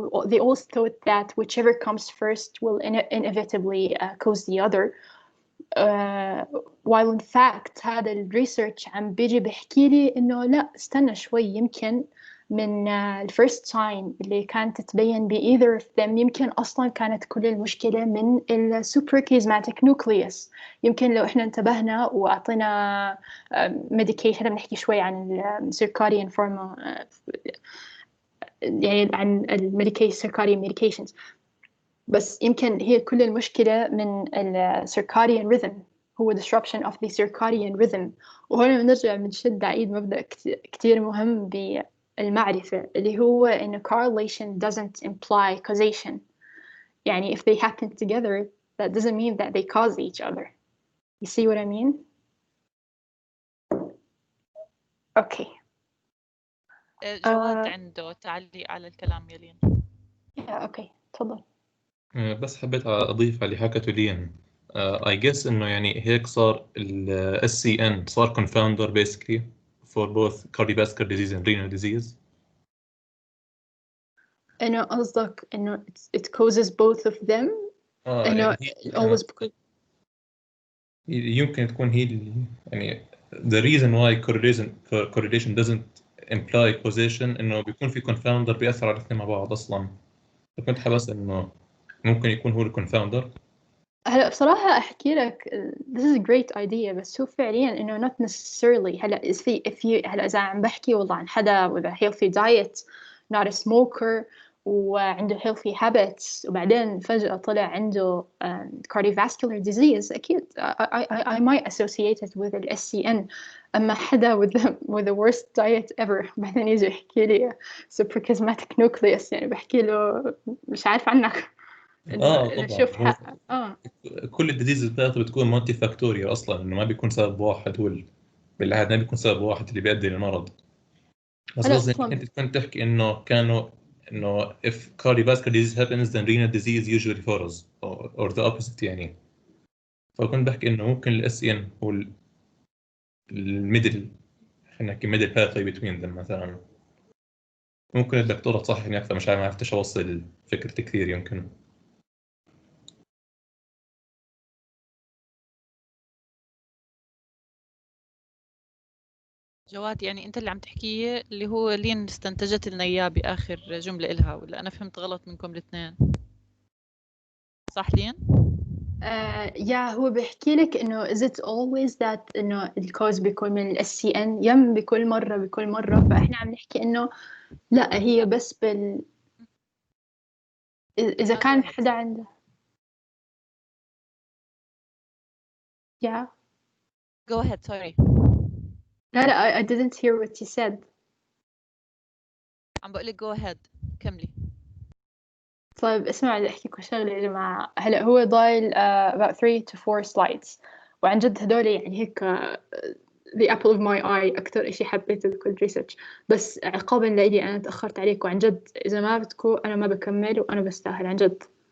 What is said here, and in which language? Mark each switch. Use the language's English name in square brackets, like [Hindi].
[English] They all thought that whichever comes first will inevitably cause the other. while in fact [Arabic] هذا الريسيرش عم بيجي بحكي لي إنه لا استنى شوي، يمكن من الفيرست ساين اللي كانت تتبين ب [English] either of them [Arabic] يمكن أصلا كانت كل المشكلة من السوبركيزماتيك نوكليوس. يمكن لو إحنا انتبهنا وأعطينا medication، بنحكي شوي عن circadian pharma يعني عن circadian medications، بس يمكن هي كل المشكلة من circadian rhythm، هو [English] disruption of the circadian rhythm. [Arabic] وهنا بنرجع بنشد عيد مبدأ كتير مهم بالمعرفة اللي هو إن [English] correlation doesn't imply causation. يعني if they happen together that doesn't mean that they cause each other. You see what I mean? Okay. [Arabic] جواد عنده تعليق على الكلام يلين. okay تفضل. بس حبيت أضيف على اللي حكته لين. [English] I guess [Arabic] إنه يعني هيك صار ال SCN صار [English] confounder basically for both cardiovascular disease and renal disease. [Arabic] إنه قصدك إنه [English] it causes both of them. [Arabic] إنه always يمكن تكون هي يعني [English] the reason why correlation doesn't imply causation [Arabic] إنه بيكون في confounder بيأثر على الاثنين مع بعض أصلاً. كنت حبس إنه ممكن يكون هو الكونفاوندر. هلا بصراحة أحكي لك [English] this is a great idea، [Arabic] بس هو فعليا إنه [English] not necessarily. [Arabic] هلا هلا إذا عم بحكي والله عن حدا [English] with a healthy diet not a smoker [Arabic] وعنده healthy habits وبعدين فجأة طلع عنده cardiovascular disease، أكيد [English] I might associate it with [Arabic] ال SCN. أما حدا [English] with the worst diet ever [Arabic] بعدين يجي يحكي لي suprachiasmatic nucleus، يعني بحكي له مش عارف عنك. طبعا شوف كل الديزيز بتاعته بتكون مالتي فاكتوريال اصلا، انه ما بيكون سبب واحد هو بالعاده ما بيكون سبب واحد اللي بيؤدي للمرض. بس قصدي انت كنت تحكي انه انه [English] if cardiovascular disease happens then renal disease usually follows or the opposite يعني. [Arabic] فكنت بحكي انه ممكن الاس ان هو الميدل، خلينا نحكي ميدل باثوي between them مثلا. ممكن الدكتوره تصححني اكثر، مش عارف، ما عرفتش اوصل فكرتي كثير يمكن. جواد يعني انت اللي عم تحكيه اللي هو لين استنتجت لنا اياه باخر جمله إلها، ولا انا فهمت غلط منكم الاثنين؟ صح لين؟ يا هو بيحكي لك انه [English] is it always that [Arabic] انه الكوز بيكون من ال SCN يم بكل مرة. فاحنا عم نحكي انه لا، هي بس اذا كان حدا عنده [English] go ahead sorry. لا I didn't hear what you said. [Arabic] عم بقول لك [English] go ahead [Arabic] كملي. طيب اسمع بدي احكي لكم شغله يا جماعه. هلا هو ضايل [English] about 3 to 4 slides، [Arabic] وعن جد هدول يعني هيك [English] the apple of my eye [Arabic] أكتر إشي حبيته بكل ريسيرش. بس عقابا لإلي أنا تأخرت عليكم عن جد. إذا ما بدكم أنا ما بكمل وأنا بستاهل عن جد.